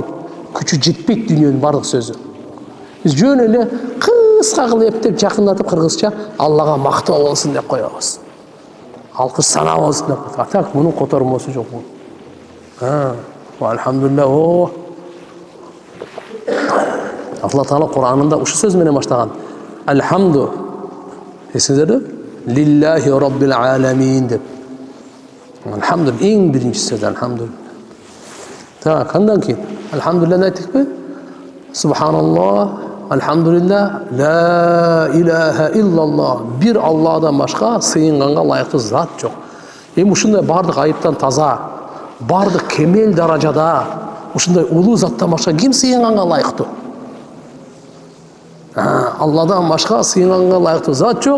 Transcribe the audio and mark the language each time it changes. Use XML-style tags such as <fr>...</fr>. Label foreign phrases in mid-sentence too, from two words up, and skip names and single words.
<ky>Күчү жетпейт дүйнөнүн баардык сөзү. Биз жөн эле кыска кылып эптеп жакындатып кыргызча Аллага мактоо болсун деп коебуз. Алкыш сана болсун деп. Так мунун котормосу жок бул. Алхамдулилла. Алла Таала Куранында ушу сөз менен баштаган. Алхамду. Эсиңиздерби?</ky> <ar>لله رب العالمين</ar> <ky>деп. Алхамдулилла эң биринчи сөз алхамдулилла. Так, андан кийин алхамдулилла айтыкпы?</ky> <ar>سبحان الله، الحمد لله, لا إله إلا الله.</ar> <ky>Бир Алладан башка сыйынганга лайыктуу зат жок. Эми ушундай баардык айыптан таза, баардык кемел даражада, ушундай улуу заттан башка ким сыйынганга лайыктуу? Алладан башка сыйынганга лайыктуу зат жок.</ky>